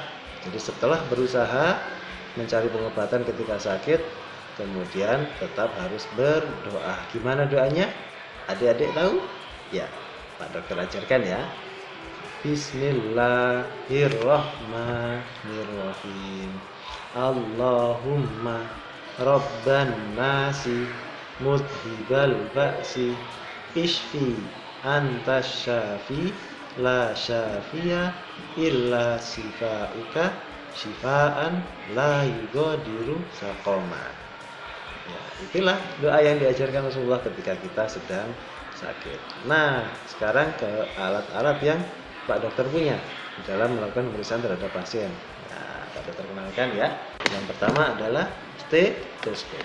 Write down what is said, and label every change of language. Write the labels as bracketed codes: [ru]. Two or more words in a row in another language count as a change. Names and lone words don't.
[id] Jadi setelah berusaha mencari pengobatan ketika sakit, kemudian tetap harus berdoa. Gimana doanya? Adik-adik tahu? Ya, Pak Dokter ajarkan ya. Bismillahirrahmanirrahim. [ar] اللهم رب الناس مذهب البأس اشف أنت الشافي لا شافي إلا شفاؤك شفاء لا يغادر سقما. [id] Ya, itulah doa yang diajarkan Rasulullah ketika kita sedang sakit. Nah, sekarang ke alat-alat yang Pak Dokter punya di dalam melakukan pemeriksaan terhadap pasien. Nah, Pak Dokter kenalkan ya. Yang pertama adalah stetoskop.